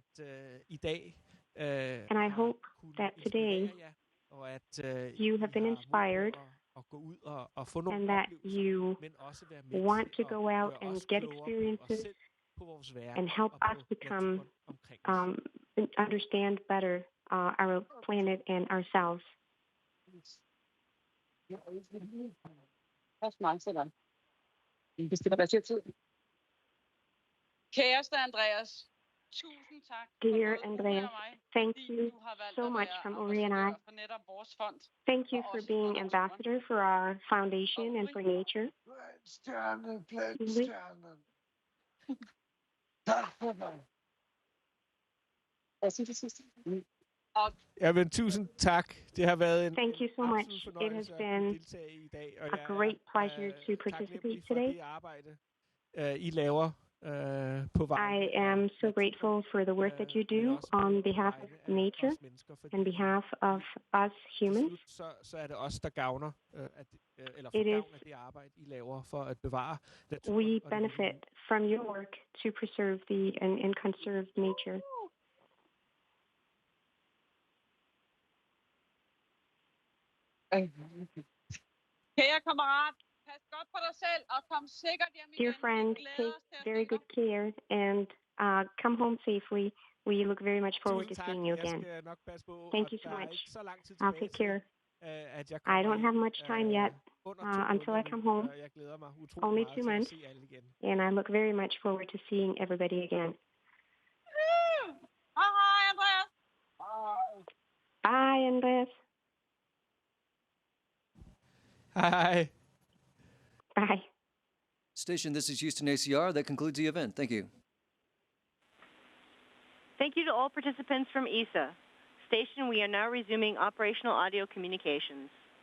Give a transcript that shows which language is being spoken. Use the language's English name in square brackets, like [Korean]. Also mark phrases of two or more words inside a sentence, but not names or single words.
[English] And I hope that today you have been inspired and that you want to go out and get experiences and help us become understand better our planet and ourselves. [Danish] Kæreste Andreas, tusind tak. [English] Dear Andreas, thank you so much from Uri and I. Thank you for being ambassador for our foundation and for nature. [Danish] Jamen, tusind tak. Det har været en [English] Thank you so much. It has been a great pleasure to participate today. [Danish] I laver på vejen. [English] I am so grateful for the work that you do on behalf of nature and behalf of us humans. [Danish] Så er det os, der gavner eller det arbejde, I laver for at bevare naturen. [English] We benefit from your work to preserve and conserve nature. [Danish] Kære kammerat, pas godt på dig selv og kom sikkert hjem igen. [English] Dear friend, take very good care and come home safely. We look very much forward to seeing you again. Thank you so much. I'll take care. I don't have much time yet until I come home. Only 2 months. And I look very much forward to seeing everybody again. [Danish] Hej, Andreas. [English] Bye, Andreas. [Danish] Hej. [English] Bye. Station, this is Houston ACR. That concludes the event. Thank you. Thank you to all participants from ESA. Station, we are now resuming operational audio communications.